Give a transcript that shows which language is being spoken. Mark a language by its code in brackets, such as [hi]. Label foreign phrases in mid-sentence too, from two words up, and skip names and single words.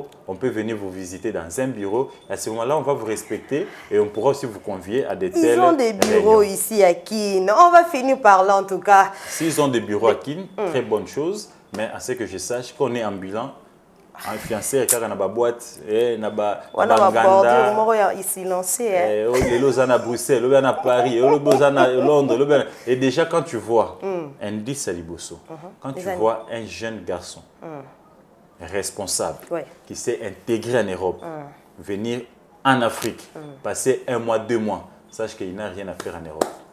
[fr] On peut venir vous visiter dans un bureau. À ce moment-là, on va vous respecter et on pourra aussi vous convier à des tels. Ils ont des bureaux ici à Kin. On va finir par là en tout cas. S'ils ont des bureaux à Kin, très bonne chose. Mais à ce que je sache, qu'on est ambulant, influenceur car [ln] na ba boîte na ba nganda [fr] ici lancé les Lausanne à Bruxelles, le à Paris, le Lausanne à Londres, et déjà quand tu vois Andy Salibosso, quand tu vois un jeune garçon responsable qui s'est intégré en Europe, venir en Afrique, passer 1 mois, 2 mois, sache qu'il n'a rien à faire en Europe.